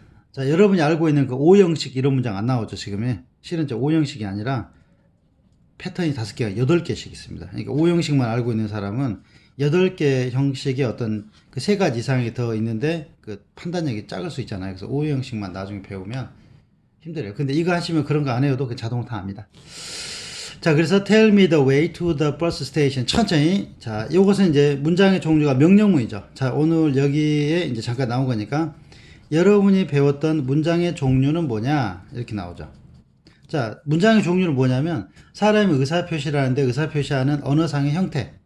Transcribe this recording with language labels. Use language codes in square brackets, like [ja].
[ko] 자, 여러분이 알고 있는 그 5형식 이런 문장 안 나오죠, 지금에. 실은 5형식이 아니라 패턴이 5개가 8개씩 있습니다. 그러니까 5형식만 알고 있는 사람은 8개 형식의 어떤 그 3가지 이상이 더 있는데 그 판단력이 작을 수 있잖아요. 그래서 5형식만 나중에 배우면 힘들어요. 근데 이거 하시면 그런 거 안 해도 그 자동으로 다 압니다. 자, 그래서 [en] tell me the way to the bus station. [ko] 천천히. 자, 요것은 이제 문장의 종류가 명령문이죠. 자, 오늘 여기에 이제 잠깐 나온 거니까 여러분이 배웠던 문장의 종류는 뭐냐? 이렇게 나오죠. 자, 문장의 종류는 뭐냐면 사람의 의사표시라는데 의사표시하는 언어상의 형태.